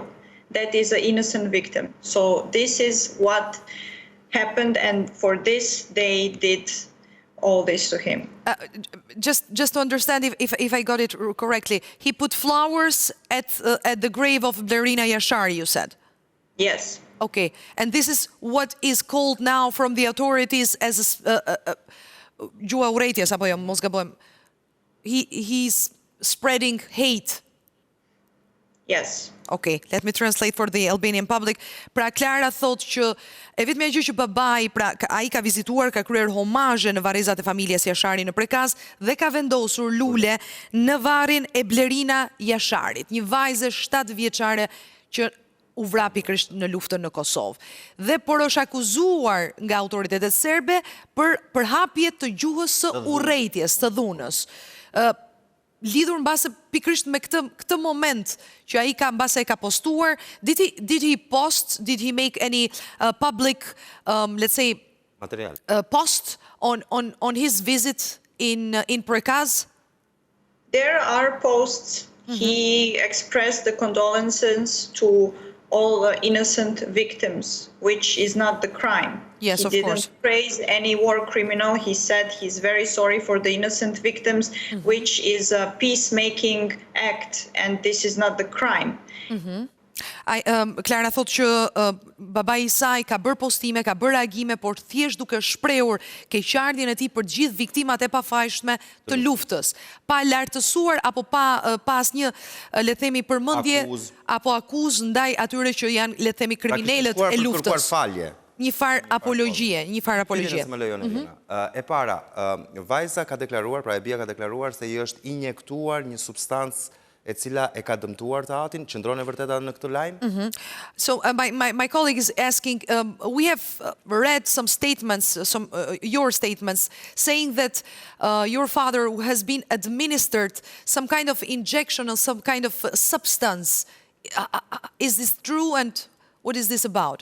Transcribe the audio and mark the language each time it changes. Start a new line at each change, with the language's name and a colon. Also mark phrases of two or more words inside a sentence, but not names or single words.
English: That is an innocent victim. So this is what happened, and for this they did all this to him. Just to understand if I got it correctly, he put flowers at the grave of Blerina Jasharit, you said? Yes. Okay, and this is what is called now from the authorities as
Albanian: gjua urrëties, apo jo, mos gabojmë.
English: He's spreading hate. Yes. Okay, let me translate for the Albanian public.
Albanian: Pra Klara thot që e vetmja gjë që babai, pra ai ka vizituar, ka kryer homazhe në varrezat e familjes Jasharit në Prekaz dhe ka vendosur lule në varrin e Blerina Jasharit, një vajzë 7 vjeçare që u vra pikërisht në luftën në Kosovë. Dhe por është akuzuar nga autoritetet serbe për përhapje të gjuhës së urrëties, të dhunës. Lidhur mbase pikërisht me këtë moment që ai ka mbase e ka postuar,
English: did he make any public, let's say, material post on his visit in Prekaz? There are posts. He expressed the condolences to all innocent victims, which is not the crime. Yes, of course. He didn't praise any war criminal. He said he's very sorry for the innocent victims, which is a peacemaking act, and this is not the crime.
Albanian: Klara thot që babai i saj ka bërë postime, ka bërë reagime, por thjesht duke shprehur keqardhjen e tij për gjithë viktimat e pafajshme të luftës, pa lartësuar apo pa asnjë, le të themi, përmendje apo akuzë ndaj atyre që janë, le të themi, kriminalët e luftës. Një farë apologjie. E para, vajza ka deklaruar, pra e BIA ka deklaruar se i është injektuar një substancë e cila e ka dëmtuar të atin, qëndron e vërteta në këtë lajm?
English: So my colleague is asking, we have read some statements, your statements, saying that your father has been administered some kind of injection or some kind of substance. Is this true, and what is this about?